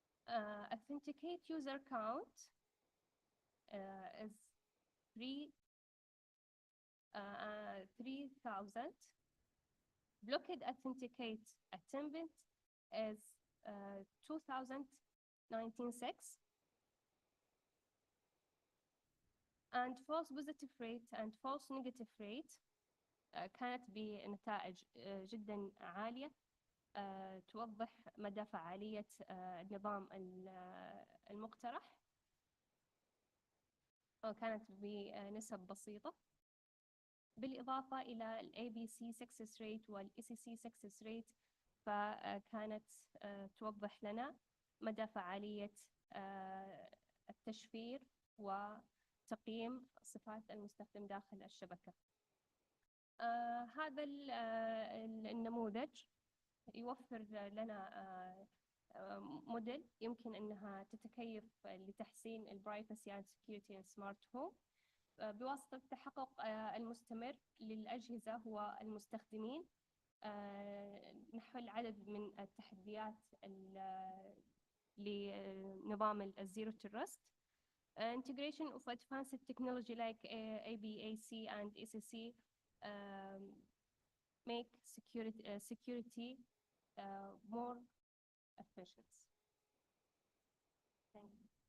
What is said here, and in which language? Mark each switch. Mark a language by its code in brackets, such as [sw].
[en] Authenticate user count is 3,000. Blocked authenticate attempt is 2,096. And false positive rate and false negative rate [ar] كانت بنتائج جدا عالية توضح مدى فعالية النظام المقترح، كانت بنسب بسيطة، بالإضافة إلى ال ABC success rate وال ECC success rate، فكانت توضح لنا مدى فعالية التشفير وتقييم صفات المستخدم داخل الشبكة. هذا النموذج يوفر لنا موديل يمكن أنها تتكيف لتحسين البرايفسي [en] and security in smart home [ar] بواسطة التحقق المستمر للأجهزة والمستخدمين نحو العدد من التحديات لنظام الزيرو ترست. [en] Integration of advanced technology like ABAC and ECC make security more efficient. Thank you.